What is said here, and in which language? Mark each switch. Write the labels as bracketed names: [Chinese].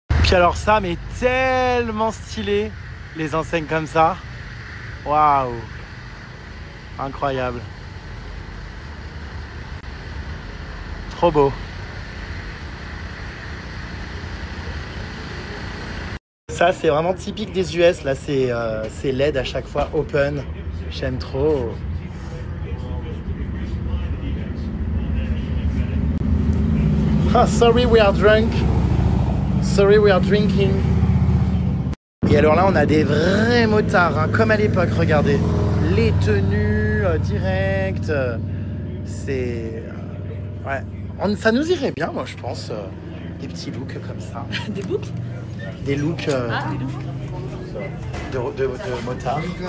[French] Puis alors ça, mais tellement stylé. Les enseignes comme ça, waouh, incroyable, trop beau. Ça c'est vraiment typique des US, là c'est LED à chaque fois, open, j'aime trop. [English] Ah, sorry we are drunk, sorry we are drinking. [French] Et alors là, on a des vrais motards, hein, comme à l'époque, regardez. Les tenues directes, c'est... ouais, ça nous irait bien, moi, je pense. Des petits looks comme ça. Des boucles? Des looks de motards.